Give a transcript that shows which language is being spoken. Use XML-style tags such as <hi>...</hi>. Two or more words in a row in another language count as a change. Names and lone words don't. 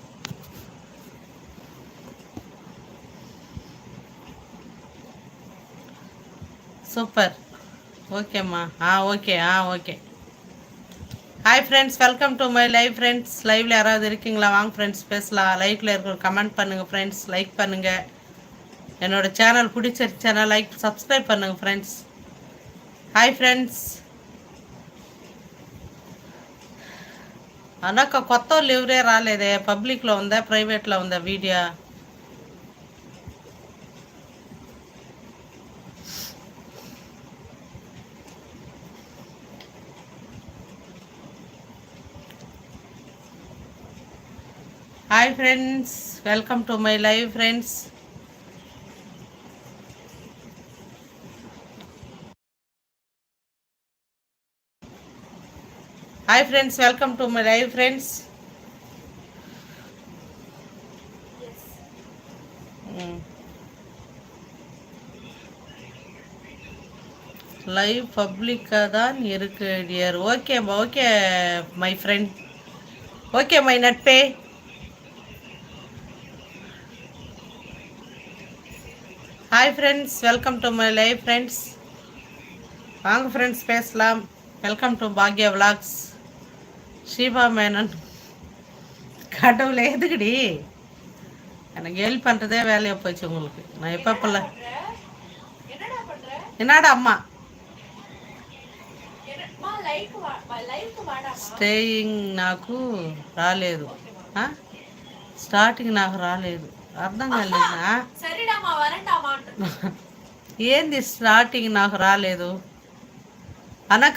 <te>సూపర్. ఓకేమ్మా.</te> <en>okay okay. Hi friends, welcome to my live friends.</en> <ta>லைவில் யாராவது இருக்கீங்களா? வாங்க ஃப்ரெண்ட்ஸ் பேசலாம். லைக்கில் இருக்கிற கமெண்ட் பண்ணுங்கள் ஃப்ரெண்ட்ஸ். லைக் பண்ணுங்கள். என்னோடய சேனல் பிடிச்சிருச்சுன்னா</ta> <en>like subscribe</en> <ta>பண்ணுங்கள் ஃப்ரெண்ட்ஸ்.</ta> <en>Hi friends.</en> <te>అన్నాక కొత్త వాళ్ళు ఎవరే రాలేదే? పబ్లిక్లో ఉందా ప్రైవేట్లో ఉందా వీడియో?</te> <en>Hi friends, welcome to my live friends. Hi friends, welcome to my live friends.</en> <ta>லைவ் பப்ளிக்காக தான் இருக்கு டியர்.</ta> <en>okay okay my friend. okay my நட்பே. Hi friends, welcome to my live friends.</en> <ta>வாங்க ஃப்ரெண்ட்ஸ் பேசலாம்.</ta> <en>welcome to Bhagya Vlogs.</en> <ta>ஷீபா மேனன். கடவுளே எதுக்குடி? எனக்கு ஹெல்ப் பண்ணுறதே வேலையாக போச்சு உங்களுக்கு. நான் எப்பப்பல்ல என்னடா</ta> <te>అమ్మా స్టేయింగ్ నాకు రాలేదు. స్టార్టింగ్ నాకు రాలేదు. అర్థం కాలేదా? ఏంది స్టార్టింగ్ నాకు రాలేదు అనక?</te>